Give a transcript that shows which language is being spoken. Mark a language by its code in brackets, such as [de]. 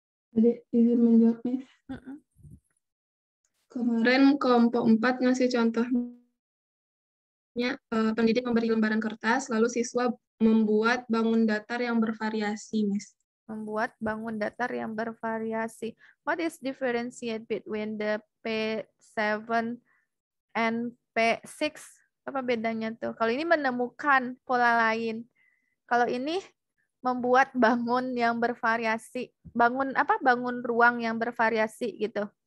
[id] Jadi izin menjawab, Miss. Kemarin kelompok 4 ngasih contohnya pendidik memberi lembaran kertas, lalu siswa membuat bangun datar yang bervariasi, Miss. Membuat bangun datar yang bervariasi. [en] What is differentiate between the P7 and P6? [id] Apa bedanya tuh? Kalau ini menemukan pola lain. Kalau ini membuat bangun yang bervariasi. Bangun apa? Bangun ruang yang bervariasi gitu.